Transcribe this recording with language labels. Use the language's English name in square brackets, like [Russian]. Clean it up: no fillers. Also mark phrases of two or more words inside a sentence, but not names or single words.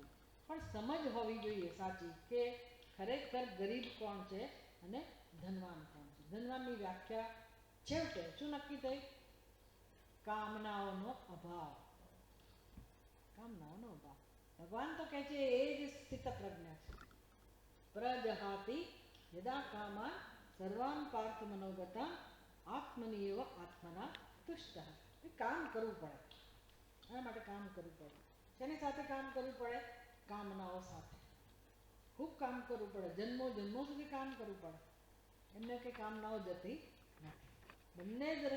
[Gujarati] પણ સમજ હોવી જોઈએ સાચી કે ખરેખર ગરીબ કોણ છે અને ધનવાન કોણ છે. ધનવાનની વ્યાખ્યા છેવટે શું નક્કી થઈ? કામનાઓનો અભાવ. કામનાઓનો અભાવ. ભગવાન તો કહે છે એ જ સ્થિત પ્રજ્ઞા છે. [Sanskrit] प्रजहाति यदा कामान सर्वान पार्थ मनोगता आत्मनिएव आत्मना तुष्ट. [Gujarati] કામ કરવું પડે, એના માટે કામ કરવું પડે. શેની સાથે કામ કરવું પડે? કામનાઓ સાથે ખૂબ કામ કરવું પડે, જન્મો જન્મો સુધી કામ કરવું પડે. એમને કે કામનાઓ જતી નથી.